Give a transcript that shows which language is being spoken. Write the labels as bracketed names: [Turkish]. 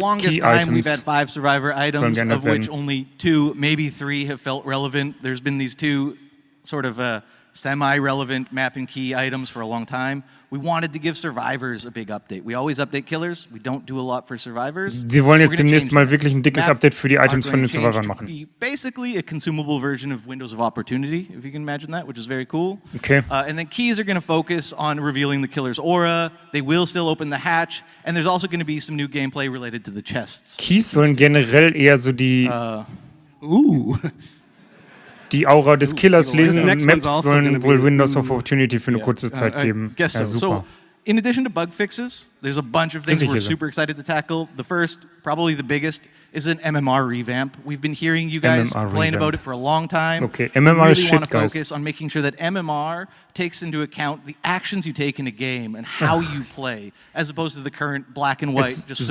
[English] longest [German] Key [English] time, we've had [German] Items. [English] 5 survivor items, [German] geändert [English] of which [German] werden. [English] only 2, maybe 3 have felt relevant. There's been these 2 sort of semi-relevant map and key items for a long time. We wanted to give survivors a big update. We always update killers. We don't do a lot for survivors. [German] Sie wollen jetzt demnächst mal wirklich ein dickes Update für die Items von den Survivors machen. [English] Basically a consumable version of Windows of Opportunity, if you can imagine that, which is very cool. Okay. And then keys are going to focus on revealing the killer's aura. They will still open the hatch. And there's also going to be some new gameplay related to the chests. [German] Keys sollen generell eher so die Aura des Killers lesen und Maps sollen wohl Windows of Opportunity für eine kurze Zeit geben. [English] Guess [German] Ja, [English] so. [German] super. [English] So, in addition to bug fixes, there's a bunch of things we're super excited to tackle. The first, probably the biggest, is an MMR revamp. We've been hearing you guys complain about it for a long time. Okay, MMR is shit, guys. We really want to focus on making sure that MMR takes into account the actions you take in a game and how you play, as opposed to the current black and white, just